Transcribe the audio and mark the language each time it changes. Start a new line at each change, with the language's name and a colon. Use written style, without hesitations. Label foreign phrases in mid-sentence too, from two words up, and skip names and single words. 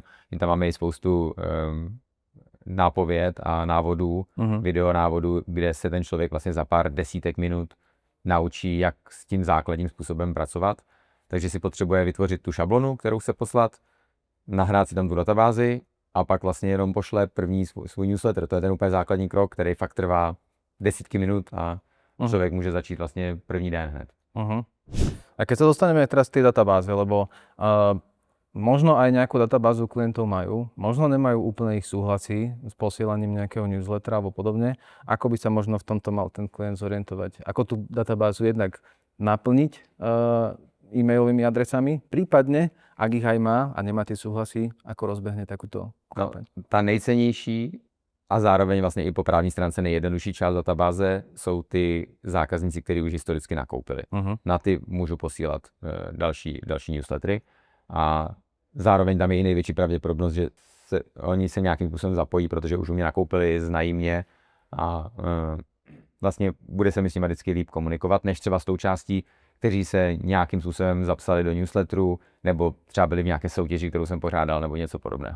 Czech: My tam máme i spoustu nápověd a návodů, videonávodů, kde se ten člověk vlastně za pár desítek minut naučí, jak s tím základním způsobem pracovat. Takže si potřebuje vytvořit tu šablonu, kterou chce poslat, nahrát si tam tu databázi a pak vlastně jenom pošle první svůj newsletter. To je ten úplně základní krok, který fakt trvá desítky minut a člověk může začít vlastně první den hned.
Slovak: A keď sa dostaneme teraz k tej databáze, lebo možno aj nejakú databázu klientov majú, možno nemajú úplne ich súhlasy s posielaním nejakého newslettera alebo podobne, ako by sa možno v tomto mal ten klient zorientovať? Ako tú databázu jednak naplniť e-mailovými adresami, prípadne, ak ich aj má a nemá tie súhlasy, ako rozbehne takúto kampaň?
Czech: Ta nejcennější a zároveň vlastně i po právní stránce nejjednodušší část databáze jsou ty zákazníci, kteří už historicky nakoupili. Na ty můžu posílat další newslettery a zároveň tam je i největší pravděpodobnost, že oni se nějakým způsobem zapojí, protože už u mě nakoupili, znají mě a vlastně bude se mi s nimi vždycky líp komunikovat, než třeba s tou částí, kteří se nějakým způsobem zapsali do newsletteru, nebo třeba byli v nějaké soutěži, kterou jsem pořádal, nebo něco podobného.